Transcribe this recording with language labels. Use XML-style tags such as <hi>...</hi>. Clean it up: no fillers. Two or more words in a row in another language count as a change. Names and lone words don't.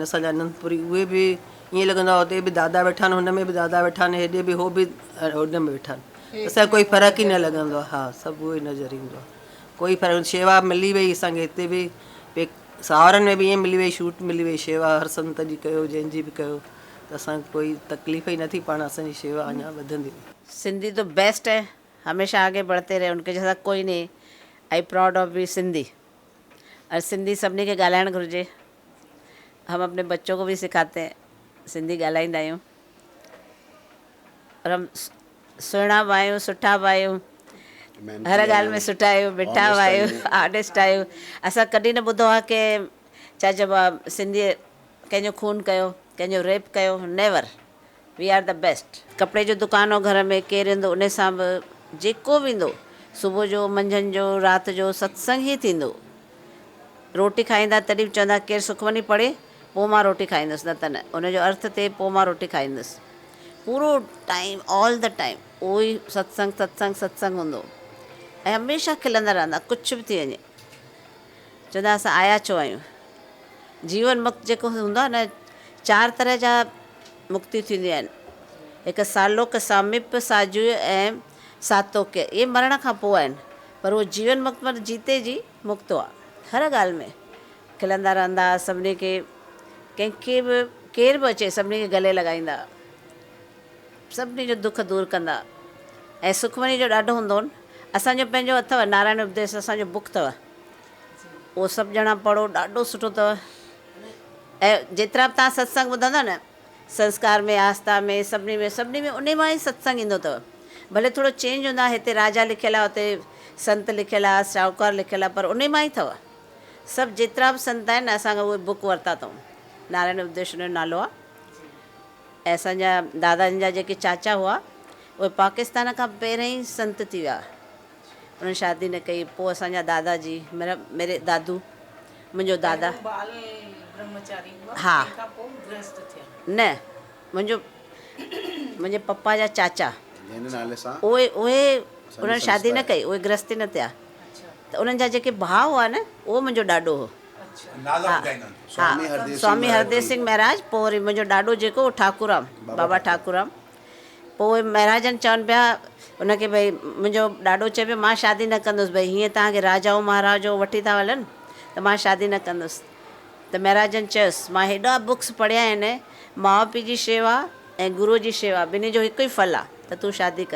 <sd>असांजा अनंतपुरी, उहे बि ईअं लॻंदो आहे हुते बि दादा वेठा आहिनि, हुन में बि दादा वेठा आहिनि, हेॾे बि हो बि हुन में वेठा आहिनि। असांखे कोई फ़र्क़ु ई न लॻंदो आहे। हा, सभु उहो ई नज़र ईंदो आहे, कोई फ़र्क़ु। शेवा मिली वई असांखे हिते बि, सावरनि में बि ईअं मिली वई, छूट मिली वई। शेवा हर संत जी कयो, जंहिंजी बि कयो, त असांखे कोई तकलीफ़ ई न थी। पाण असांजी शेवा अञा वधंदी।</sd> <hi>सिंधी तो बेस्ट है, हमेशा आगे बढ़ते रहे, उनके जैसा कोई नहीं।</hi> <en>I proud of be Sindhi.</en> <sd>और सिंधी सभिनी खे ॻाल्हाइणु घुरिजे।</sd> <hi>हम अपने बच्चों को भी सिखाते हैं,</hi> <sd>सिंधी ॻाल्हाईंदा आहियूं। और हम सुहिणा बि आहियूं, सुठा बि आहियूं। हर ॻाल्हि में सुठा आहियो, मिठा आहियो, आर्टिस्ट आहियो। असां कॾहिं न ॿुधो आहे की छा चइबो आहे सिंधी कंहिंजो खून कयो, कंहिंजो रेप कयो, नेवर।</sd> <en>We are the best.</en> <sd>कपिड़े जो दुकान हो घर में, केरु ईंदो उन सां बि जेको बि ईंदो, सुबुह जो, मंझंदि जो, राति जो सत्संग ई थींदो। रोटी खाईंदा तॾहिं बि चवंदा केरु सुखमनी पढ़े पोइ मां रोटी खाईंदुसि, न त न, उनजो अर्थ थिए पोइ मां रोटी खाईंदुसि। पूरो टाइम,</sd> <en>all the time</en> <sd>उहो ई सत्संग सत्संग सत्संग हूंदो। ऐं हमेशह खिलंदा रहंदा, कुझु बि थी वञे। चवंदा असां आया छो आहियूं। जीवन मुक्त जेको हूंदो आहे न, 4 तरह जा मुक्ति थींदियूं आहिनि। हिकु सालोक, सामिप, साजू ऐं सातोक्य। इहे मरण खां पोइ आहिनि, पर उहो जीवन मुक्त पर जीते जी मुक्त आहे। हर ॻाल्हि में खिलंदा रहंदा, सभिनी खे, कंहिंखे बि केरु बि अचे सभिनी खे गले लॻाईंदा, सभिनी जो दुख दूरि कंदा। ऐं सुखमनी जो ॾाढो हूंदो हो। असांजो पंहिंजो अथव नारायण उपदेश, असांजो बुक अथव, उहो सभु ॼणा पढ़ो, ॾाढो सुठो अथव। ऐं जेतिरा बि तव्हां सत्संग ॿुधंदा न, संस्कार में, आस्था में, सभिनी में उन मां ई सत्संग ईंदो अथव। भले थोरो चेंज हूंदा, हिते राजा लिखियलु आहे, हुते संत लिखियलु आहे, शाहूकार लिखियलु आहे, पर उन मां ई अथव। सभु जेतिरा बि संत आहिनि, असांखां उहे बुक वरिता अथऊं। नारायण उपदेश जो नालो आहे। ऐं असांजा दादाजन जा जेके चाचा हुआ, उहे पाकिस्तान खां पहिरियों ई संत थी विया। उन्हनि शादी न कई। पोइ असांजा दादाजी,</sd> <hi>मेरे दादू,</hi> <sd>मुंहिंजो दादा, हा, न, मुंहिंजे पप्पा जा चाचा, उहे उन्हनि शादी न कई, उहे गृहस्थी न थिया। त उन्हनि जा जेके भाउ हुआ न, उहो मुंहिंजो ॾाॾो हो। हा, स्वामी हरदेव सिंह महाराज। पोइ वरी मुंहिंजो ॾाॾो जेको, उहो ठाकूराम, बाबा ठाकूराम। पोइ महाराजनि चवनि पिया उनखे, भई मुंहिंजो ॾाॾो चए पियो मां शादी न कंदुसि, भई हीअं तव्हांखे राजाऊं महाराजाऊं वठी था हलनि त मां शादी न कंदुसि। त महाराजनि चयुसि मां हेॾा बुक्स पढ़िया आहिनि, माउ पीउ जी शेवा ऐं गुरू जी शेवा ॿिन्ही जो हिकु ई फल आहे, त तूं शादी कर।</sd>